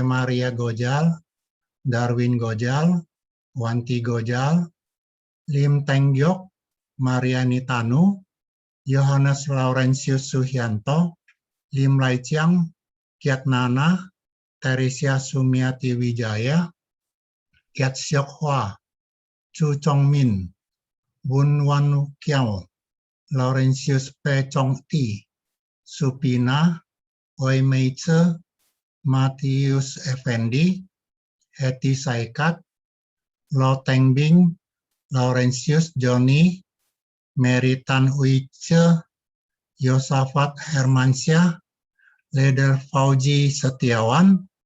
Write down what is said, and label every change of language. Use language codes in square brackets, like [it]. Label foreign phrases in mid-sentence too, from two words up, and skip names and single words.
[id] Maria Gojal, Darwin Gojal, Wanti Gojal, Lim Teng Yok, Mariani Tanu, Yohanes Laurentius Suhianto, Lim Lai Chiang, Kiat Nana, Teresia Sumiati Wijaya, Kiat Siok Hwa, Chu Chong Min, Bun Wan Kiao, Laurentius P. Chong Ti, Supina, Oi Meice, Matius Effendi, Heti Saikat, Lo Tengbing, Laurentius Joni, Mary Tan Uice, Yosafat Hermansyah, Leder Fauji Setiawan,